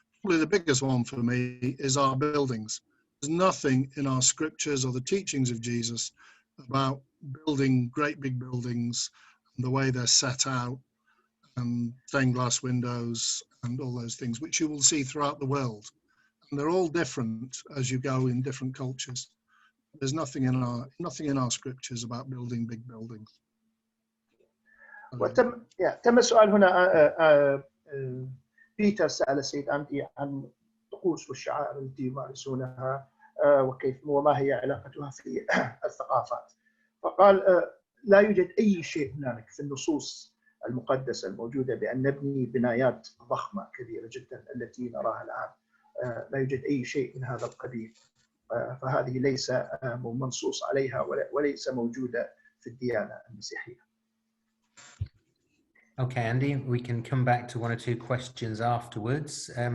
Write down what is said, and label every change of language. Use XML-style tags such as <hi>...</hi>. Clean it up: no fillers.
<en>Probably the biggest one for me is our buildings. There's nothing in our scriptures or the teachings of Jesus about building great big buildings and the way they're set out and stained glass windows and all those things, which you will see throughout the world. And they're all different as you go in different cultures. There's nothing in our scriptures about building big buildings.</en> <ar>تم السؤال هنا. بيتر سأل السيد أندي عن الطقوس والشعائر التي يمارسونها وكيف وما هي علاقتها في الثقافات. فقال لا يوجد أي شيء هنالك في النصوص المقدسة الموجودة بأن نبني بنايات ضخمة كبيرة جدا التي نراها الآن. لا يوجد أي شيء من هذا القبيل. فهذه ليس منصوص عليها وليس موجودة في الديانة المسيحية.</ar> <en>Okay, Andy, we can come back to one or two questions afterwards.</en>